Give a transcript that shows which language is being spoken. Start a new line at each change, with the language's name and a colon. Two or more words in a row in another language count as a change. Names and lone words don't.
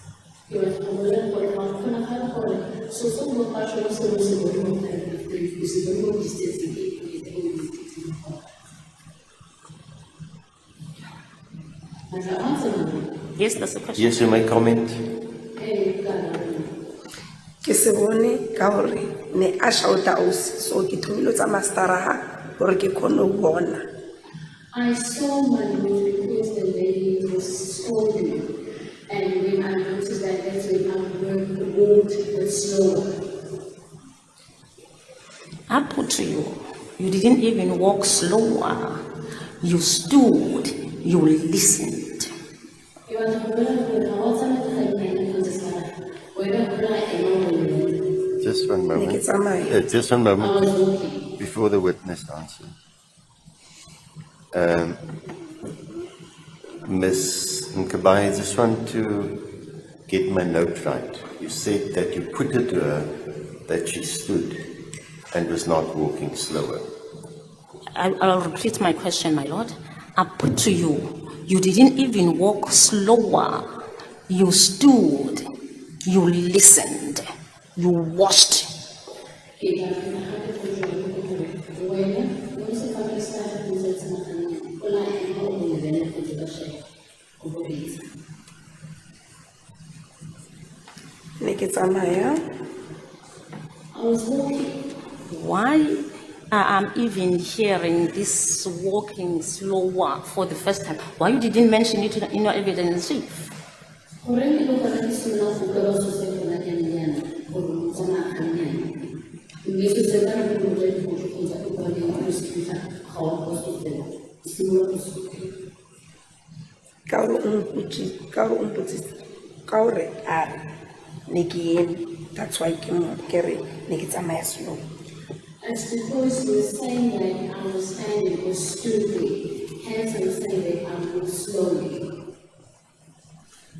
English: Yes, that's the question. Yes, you may comment.
Tswana: ke se bone ka gore ne a shouta ausi so ke thomile tsa masteraga gore ke kgone go bona
English: I saw my Lord because the lady was scolding, and when I noticed that, that's when I walked but slower. I put to you, you didn't even walk slower. You stood, you listened. Just one
Tswana: ne ke
English: moment.
Tswana: tsamaya
English: Just one moment before the witness answers. Ms. Nkabai, I just want to get my note right. You said that you put it to her that she stood and was not walking slower. I'll repeat my question, my lord. I put to you, you didn't even walk slower. You stood, you listened, you watched.
Tswana: ne ke tsamaya
English: I was walking. Why I'm even hearing this walking slower for the first time? Why you didn't mention it in your evidence chief?
Tswana: ka gore o mpotsitse ka gore a re ne ke eme
English: that's why
Tswana: ke re ne ke tsamaya slow
English: It's because you were saying that I was standing or stood there. Hence I'm saying that I moved slowly.